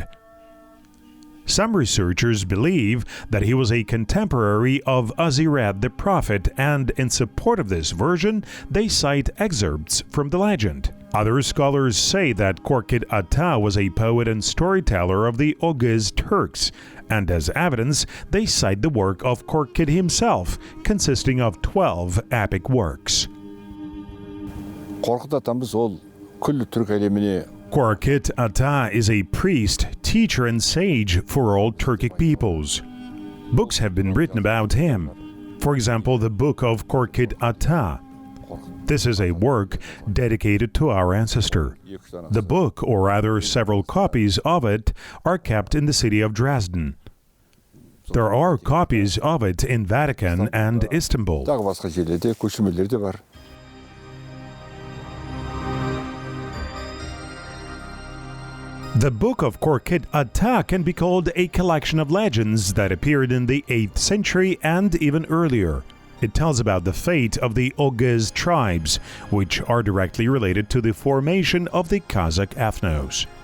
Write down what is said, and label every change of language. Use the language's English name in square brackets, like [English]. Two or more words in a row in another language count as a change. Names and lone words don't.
[English] Some researchers believe that he was a contemporary of Azirat the prophet, and in support of this version, they cite excerpts from the legend. Other scholars say that Korkut Ata was a poet and storyteller of the Oghuz Turks, and as evidence, they cite the work of Korkut himself, consisting of 12 epic works. [Kazakh] Korkut атамыз ол күллі түрк әлеміне [English] Korkut Ata is a priest, teacher, and sage for all Turkic peoples. Books have been written about him. For example, the Book of Korkut Ata. This is a work dedicated to our ancestor. The book, or rather several copies of it, are kept in the city of Dresden. There are copies of it in Vatican and Istanbul. [Kazakh] тағы басқа жерлерде көшірмелер де бар. [English] The Book of Korkut Ata can be called a collection of legends that appeared in the 8th century and even earlier. It tells about the fate of the Oghuz tribes, which are directly related to the formation of the Kazakh ethnos.